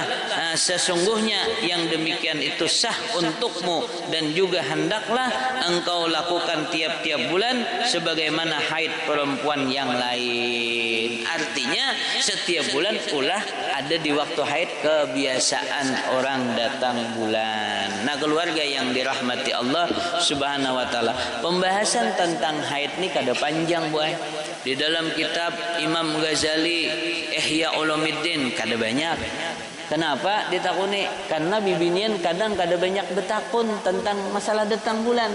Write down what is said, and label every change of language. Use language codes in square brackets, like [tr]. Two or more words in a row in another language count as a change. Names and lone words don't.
[id] Nah, sesungguhnya yang demikian itu sah untukmu, dan juga hendaklah engkau lakukan tiap-tiap bulan sebagaimana haid perempuan yang lain. [bjn] Artinya setiap bulan ulah ada di waktu haid kebiasaan orang datang bulan. [id] Nah, keluarga yang dirahmati Allah [ar] سبحانه وتعالى, [id] pembahasan tentang haid ini kada panjang boy. Di dalam kitab Imam Ghazali Ihya Ulumuddin kada banyak. [bjn] Kenapa ditakuni? Karena bibinian kadang kada banyak betakun tentang masalah datang bulan.